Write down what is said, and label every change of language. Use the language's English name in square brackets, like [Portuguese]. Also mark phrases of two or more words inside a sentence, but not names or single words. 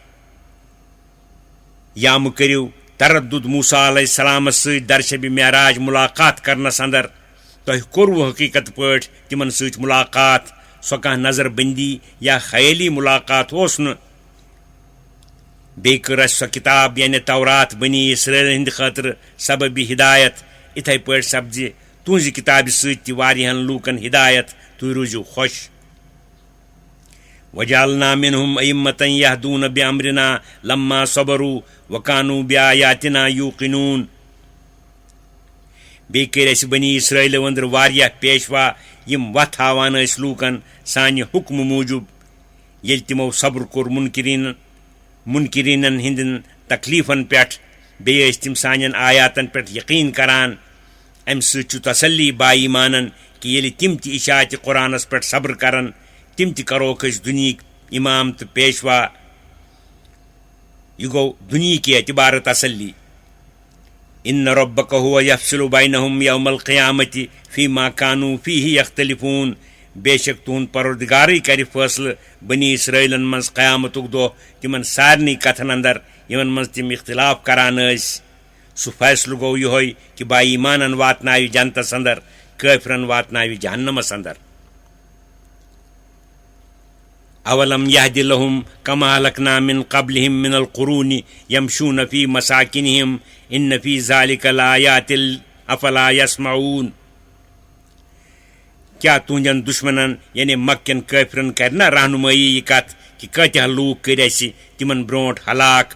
[Kashmiri] یا مہٕ کٔرِو تردُد موسیٰ علیہ السلامس سۭتۍ درشبِ معراج مُلاقات کرنس انٛدر تۄہہِ کوٚروٕ حقیٖقت پٲٹھۍ تِمن سۭتۍ مُلاقات سۄ کانٛہہ نظر بندی یا خیٲلی مُلاقات اوس نہٕ بیٚیہِ کٔر اَسہِ سۄ کِتاب یعنی تورات بنی اسرائیلن ہٕنٛدِ خٲطرٕ سببِ ہدایت یِتھے پٲٹھۍ سپزِ تُہنٛزِ کِتابہِ سۭتۍ تہِ واریاہن لوٗکن ہدایت تُہۍ روٗزِو خۄش [Arabic] وَجَعَلْنَا مِنْهُمْ أَئِمَّةً يَهْدُونَ بِأَمْرِنَا لَمَّا صَبَرُوا وَكَانُوا بِآيَاتِنَا يُوقِنُونَ [Kashmiri] بیٚیہِ کٔرۍ اَسہِ بنی اسرائیلو أنٛدرٕ واریاہ پیشوا یِم وتھ ہاوان ٲسۍ لوٗکن سانہِ حُکمہٕ موٗجوٗب ییٚلہِ تِمو صبر کوٚر مُنکِریٖنن ہٕنٛدٮ۪ن تکلیٖفن پٮ۪ٹھ بیٚیہِ ٲسۍ تِم سانٮ۪ن آیاتن پٮ۪ٹھ یقیٖن کران امہِ سۭتۍ چھُ تسلی با ایٖمانن کہِ ییٚلہِ تِم تہِ اِشاعتِ قرآنس پٮ۪ٹھ صبر کرن تِم تہِ کروکھ أسۍ دُنہِکۍ اِمام تہٕ پیشوا یہِ گوٚو دُنہِکہِ اعتبارٕ تسلی [Arabic] اِنَّ رَبَّكَ هُوَ يَفْصِلُ بَيْنَهُمْ يَوْمَ الْقِيَامَةِ فِيمَا كَانُوا فِيهِ يَخْتَلِفُونَ [Kashmiri] بے شک تُہُنٛد پروردگارٕے کرِ فٲصلہٕ بنی اسرائیلن منٛز قیامتُک دۄہ تِمن سارنٕے کتھن انٛدر یِمن منٛز تِم اختلاف کران ٲسۍ سُہ فٲصلہٕ گوٚو یِہوے کہِ با ایٖمانن واتناوِ جنتس انٛدر کٲفرن واتناوِ جہنمس انٛدر [Arabic] اولم یہدِ لہم کما اہلکنا من قبلہم من القرون یمشون فی مساکنہم ان فی ذالک لآیات افلا یسمعون [Kashmiri] کیا تُہنٛدٮ۪ن دُشمنن یعنی مکٮ۪ن کٲفرن کرِ نہ رہنمٲیی یہِ کتھ کہِ کۭتیاہ لوٗکھ کٔرۍ اَسہِ تِمن برونٛٹھ ہلاک